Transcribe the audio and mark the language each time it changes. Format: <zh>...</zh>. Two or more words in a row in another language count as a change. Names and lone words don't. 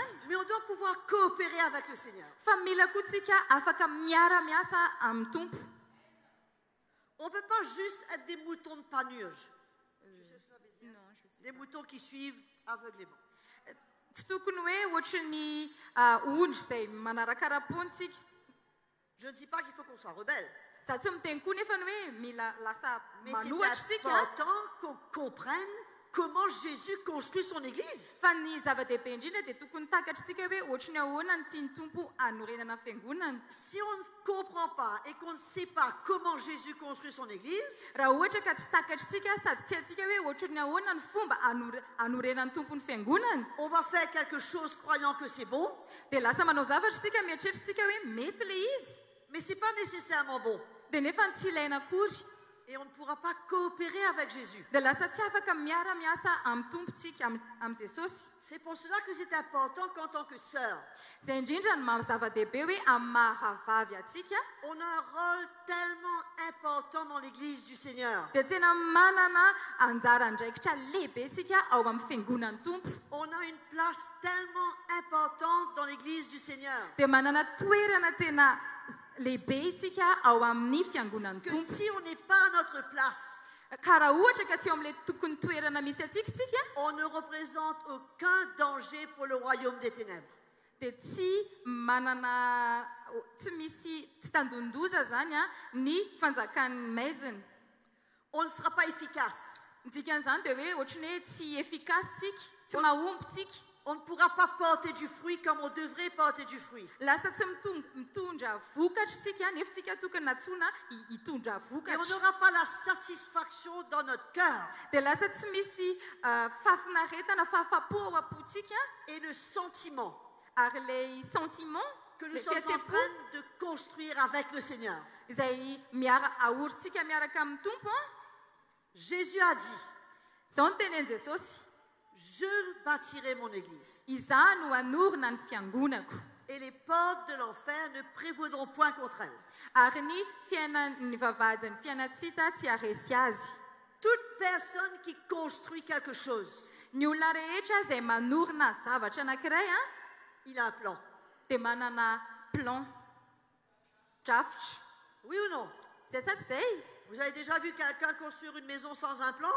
<fr>mais on doit pouvoir coopérer avec le Seigneur.</fr> <mg>fa mila koa tsika afaka miara-miasa amin'ny Tompo.</mg> <fr>On ne peut pas juste être des moutons de panurge, des moutons qui suivent aveuglément.</fr> <mg>Tsy tokony hoe ohatry ny ondry izay manaraka rapontsika.</mg> <fr>Je ne dis pas qu'il faut qu'on soit rebelle,</fr> <mg>Za tsy miteny koa nefa ny hoe mila lasa</mg> <fr>mais</fr> <mg>manohatra</mg> <fr>c'est</fr> <mg>tsika,</mg> <fr>important qu'on comprenne comment Jésus construit son Église.</fr> <mg>fa ny zava-dehibe indrindra dia tokony takatritsika hoe ohatry ny ahoana ny tiany Tompo anorenana fiangonana.</mg> <fr>Si on ne comprend pas et qu'on ne sait pas comment Jésus construit son Église,</fr> <mg>Raha ohatra ka tsy takatritsika sady tsy haintsika hoe ohatry ny ahoana ny fomba anorenan'ny Tompo ny fiangonana,</mg> <fr>on va faire quelque chose croyant que c'est bon,</fr> <mg>dia lasa manao zavatra tsika mieritreritsika hoe mety le izy,</mg> <fr>mais ce n'est pas nécessairement bon.</fr> <mg>dia nefa tsy ilaina akory,</mg> <fr>Et on ne pourra pas coopérer avec Jésus.</fr> <mg>dia lasa tsy afaka miara-miasa amin'ny Tompontsika, amin'ny Jesosy.</mg> <fr>C'est pour cela que c'est important qu'en tant que sœur,</fr> <mg>Izay indrindra ny maha-zava-dehibe hoe amin'ny mahavavy atsika,</mg> <fr>on a un rôle tellement important dans l'Église du Seigneur.</fr> <mg>dia tena manana anjara ndraikitra lehibentsika ao amin'ny fiangonan'ny Tompo.</mg> <fr>On a une place tellement importante dans l'Église du Seigneur</fr> <mg>Dia manana toerana tena lehibe itsika ao amin'ny fiangonan'ny</mg> <fr>que</fr> <mg>Tompo.</mg> <fr>si on n'est pas à notre place,</fr> <mg>Ka raha ohatra ka tsy eo amin'ilay tokony toerana misy atsika tsika,</mg> <fr>on ne représente aucun danger pour le royaume des ténèbres.</fr> <mg>dia tsy misy tsy tandondoza zany a ny fanjakan'ny maizina.</mg> <fr>On ne sera pas efficace.</fr> <mg>Ny dikan'izany dia hoe ohatry ny hoe tsy efikasy tsika, tsy mahomby tsika.</mg> <fr>On ne pourra pas porter du fruit comme on devrait porter du fruit.</fr> <mg>Lasa tsy mitondra vokatra tsika, nefa tsika tokony natsoina hitondra</mg> <fr>Et on</fr> <mg>vokatra.</mg> <fr>n'aura pas la satisfaction dans notre cœur</fr> <mg>Dia lasa tsy misy fahafinaretana, fahafapo ao am-potsika,</mg> <fr>et le sentiment</fr> <mg>ary ilay sentiment</mg> <fr>que nous</fr> <mg>le</mg> <fr>sommes en</fr> <mg>fihetsem-po</mg> <fr>train de construire avec le Seigneur.</fr> <mg>izay ahorintsika miaraka amin'ny Tompo a.</mg> <fr>Jésus a dit,</fr> <mg>Izao ny tenen'i Jesosy,</mg> <fr>je bâtirai mon Église</fr> <mg>izaho no hanorina ny fiangonako,</mg> <fr>et les portes de l'enfer ne prévaudront point contre elle.</fr> <mg>ary ny fiainan'ny vavadiny fiainatsita tsy haresy azy.</mg> <fr>Toute personne qui construit quelque chose,</fr> <mg>Ny olona rehetra izay manorina zavatra anankiray a,</mg> <fr>il a un plan.</fr> <mg>dia manana plan, drafitra.</mg> <fr>Oui ou non?</fr> <mg>Zay sa tsy zay?</mg> <fr>Vous avez déjà vu quelqu'un construire une maison sans un plan?</fr>